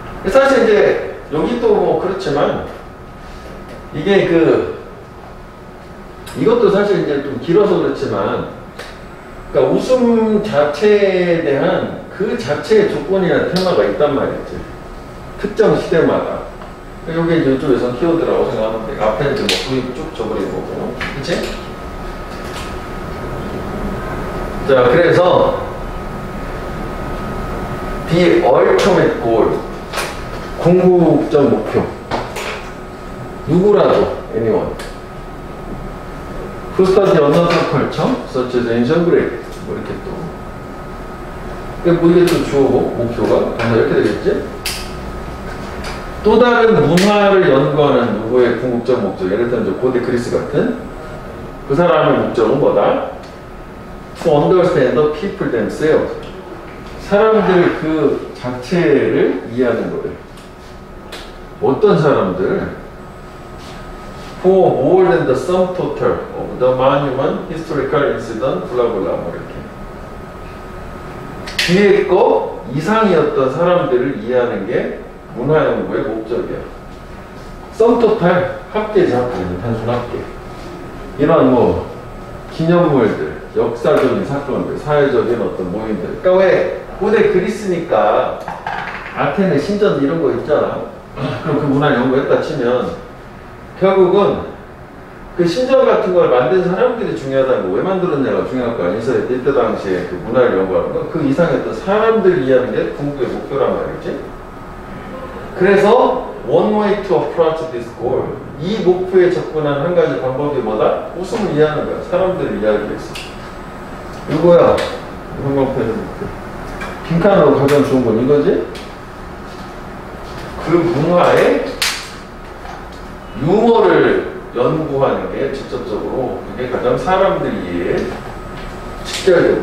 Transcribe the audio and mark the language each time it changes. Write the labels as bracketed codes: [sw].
[ko] 사실 이제 여기 또 뭐 그렇지만 이게 이것도 사실 이제 좀 길어서 그렇지만, 그러니까 웃음 자체에 대한 그 자체의 조건이나 테마가 있단 말이지. 특정 시대마다. 여기 이제 이쪽에서 키워드라고 생각하면 돼. 앞에 이제 뭐 구입 쭉 줘버리는 거고. 그치? 자, 그래서 [en] The ultimate goal. [ko] 궁극적 목표. 누구라도, [en] anyone. who study another culture, such as ancient Greek. [ko] 뭐 이렇게 또. 뭐 이게 또 주어고, 목표가. 이렇게 되겠지? 또 다른 문화를 연구하는 누구의 궁극적 목적, 예를 들면 고대 그리스 같은 그 사람의 목적은 뭐다? [en] To understand the people themselves. [ko] 사람들 그 자체를 이해하는 거예요. 어떤 사람들? [en] For more than the sum total of the monument, historical incident, [ko] 블라블라 뭐 이렇게. 뒤에 거 이상이었던 사람들을 이해하는 게 문화연구의 목적이야. [en] sum total, [ko] 합계지 합계, 단순 합계. 이런 뭐 기념물들, 역사적인 사건들, 사회적인 어떤 모임들. 그러니까 왜 고대 그리스니까 아테네 신전 이런 거 있잖아. 그럼 그 문화 연구했다 치면 결국은 그 신전 같은 걸 만든 사람들이 중요하다는 거, 왜 만들었냐가 중요할 거 아니야. 이때 당시에 그 문화를 연구하는 거, 그 이상의 어떤 사람들 이해하는 게 궁극의 목표란 말이지. 그래서 [en] one way to approach this goal. [ko] 이 목표에 접근하는 한 가지 방법이 뭐다? 웃음을 이해하는 거야. 사람들을 이해하기 위해서. 이거야. 형광펜은 빈칸으로 가장 좋은 건 이거지? 그 문화의 유머를 연구하는 게 직접적으로 그게 가장 사람들 이해에 직결되고.